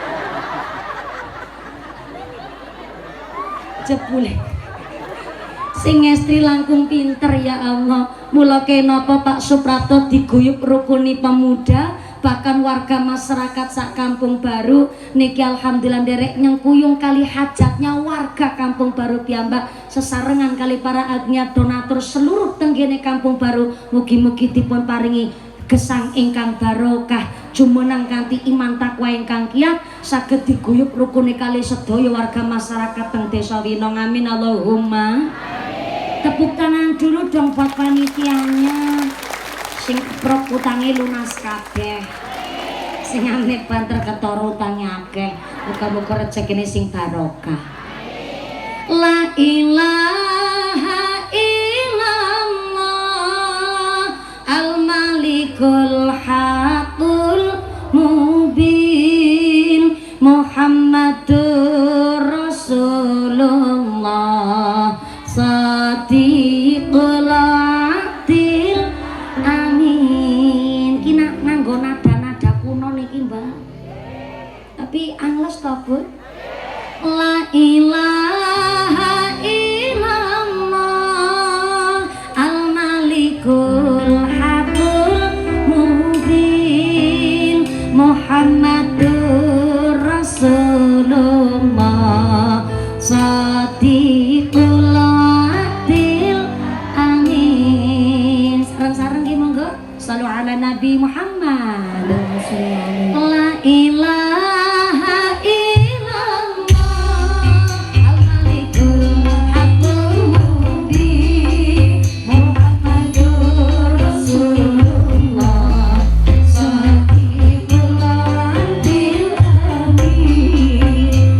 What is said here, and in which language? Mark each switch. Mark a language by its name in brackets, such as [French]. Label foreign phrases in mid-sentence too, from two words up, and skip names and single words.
[Javanese] Jebule sing ngestri langkung pinter [Arabic] يا الله. [Javanese] Mula kenapa Pak Suprapto diguyub rukuni pemuda bahkan warga masyarakat sak Kampung Baru niki alhamdulillah derek nyengkuyung kali hajatnya warga Kampung Baru piyambak sesarengan kali para agniat donatur seluruh tenggene Kampung Baru. Mugi-mugi dipun paringi gesang ingkang barokah jumeneng kanthi iman takwa ingkang kiyat saged diguyub rukune kali sedaya warga masyarakat teng Desa Winong. [Arabic] آمين اللهم. [Indonesian] Tepuk tangan dulu dong buat panitianya [Javanese] sing prok utange lunas kabeh, sing amit banter ketara utange akeh. Muga-muga rezekine sing barokah. [Arabic] لا إله إلا الله الملك الحق المبين محمد رسول الله صادق الوعد الأمين. [Javanese] Kina nganggo nada-nada kuno niki Mbak, tapi angles to Bu. [Arabic] لا إله إلا الله الملك الحق المبين محمد رسول الله صادق الوعد الأمين. [Javanese] Sareng-sareng ki monggo [Arabic] صلوا على النبي محمد. لا إله إلا الله الملك الحق المبين محمد رسول الله صادق الوعد الأمين.